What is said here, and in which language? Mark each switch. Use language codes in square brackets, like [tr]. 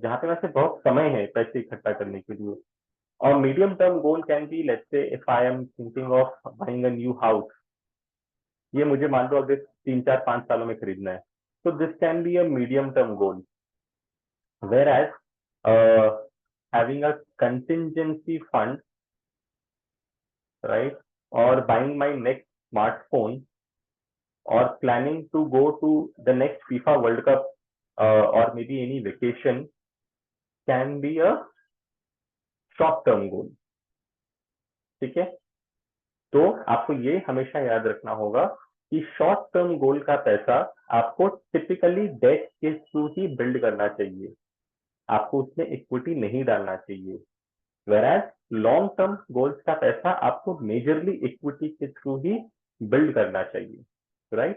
[hi] जहाँ पे वैसे बहुत समय है पैसे इकट्ठा करने के लिए। [en] और medium term goal can be let's say if I am thinking of buying a new house, [hi] ये मुझे मान लो अगर 3 4 5 सालों में खरीदना है, तो [en] This can be a medium term goal. Whereas having a contingency fund, right, or buying my next smartphone or planning to go to the next FIFA World Cup or maybe any vacation can be a short term goal. [hi] ठीक है, तो आपको ये हमेशा याद रखना होगा कि शॉर्ट टर्म गोल का पैसा आपको टिपिकली डेट के थ्रू ही बिल्ड करना चाहिए, आपको उसमें इक्विटी नहीं डालना चाहिए। वेराज लॉन्ग टर्म गोल्स का पैसा आपको मेजरली इक्विटी के थ्रू ही बिल्ड करना चाहिए, राइट।